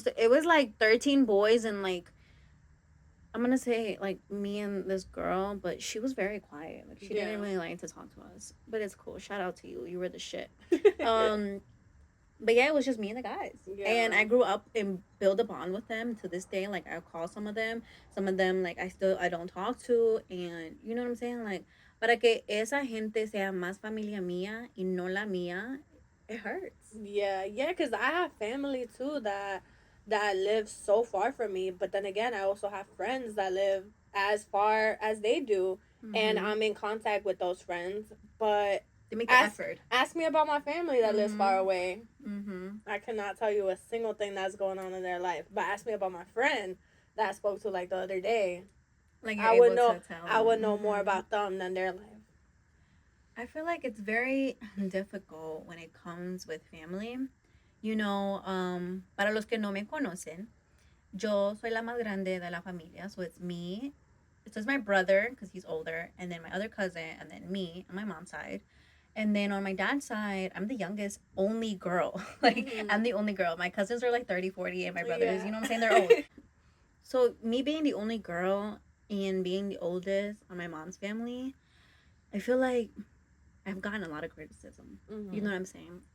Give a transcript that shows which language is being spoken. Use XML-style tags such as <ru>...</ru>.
<en>So it was like 13 boys and like I'm gonna say like me and this girl, but she was very quiet. Like she didn't really like to talk to us. But it's cool. Shout out to you. You were the shit. Um but yeah, it was just me and the guys. Yeah. And I grew up and built a bond with them to this day. Like I call some of them. Some of them like I don't talk to, and you know what I'm saying?</en> <es>Like para que esa gente sea más familia mía y no la mía,</es> <en>it hurts. Yeah, because I have family too that live so far from me, but then again, I also have friends that live as far as they do, and I'm in contact with those friends, but they make the effort. Ask me about my family that lives far away. I cannot tell you a single thing that's going on in their life, but ask me about my friend that I spoke to like the other day. Like I would know more about them than their life. I feel like it's very difficult when it comes with family. You know,</en> <es>para los que no me conocen, yo soy la más grande de la familia,</es> <en>so it's me. So it's my brother because he's older, and then my other cousin, and then me on my mom's side. And then on my dad's side, I'm the youngest, only girl. Like, I'm the only girl. My cousins are like 30, 40, and my brothers, you know what I'm saying? They're old. So, me being the only girl and being the oldest on my mom's family, I feel like I've gotten a lot of criticism. You know what I'm saying?</en>